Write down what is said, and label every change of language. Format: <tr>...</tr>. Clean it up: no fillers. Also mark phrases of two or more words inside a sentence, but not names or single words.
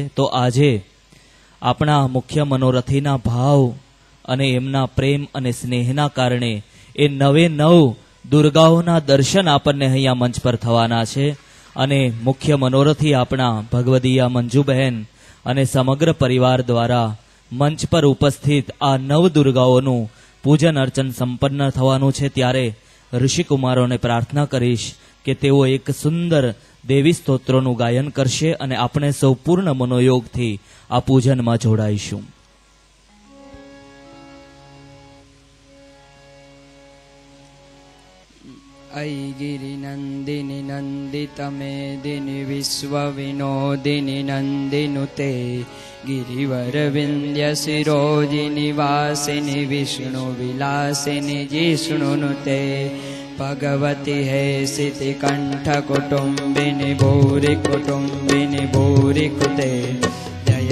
<gu>તો આજે આપણા મુખ્ય મનોરથીના ભાવ અને એમના પ્રેમ અને સ્નેહના કારણે એ 9 દુર્ગાઓના દર્શન આપણને અહીંયા મંચ પર થવાના છે અને મુખ્ય મનોરથી આપણા ભગવદીયા મંજુબહેન અને સમગ્ર પરિવાર દ્વારા મંચ પર ઉપસ્થિત આ 9 દુર્ગાઓનું પૂજન અર્ચન સંપન્ન થવાનું છે. ત્યારે ઋષિકુમારોને પ્રાર્થના કરીશ કે તેઓ એક સુંદર દેવી સ્તોત્રોનું ગાયન કરશે અને આપણે સૌ પૂર્ણ મનોયોગથી આ પૂજનમાં જોડાઈશું.</gu> <sa>अयि गिरिनन्दिनि नन्दितमेदिनि विश्वविनोदिनि नन्दिनुते गिरिवरविन्द्यशिरोजिनि वासिनि विष्णुविलासिनि जिष्णुनुते भगवति हे सितिकण्ठकुटुम्बिनि भूरिकुटुम्बिनि भूरिकुते जय</sa>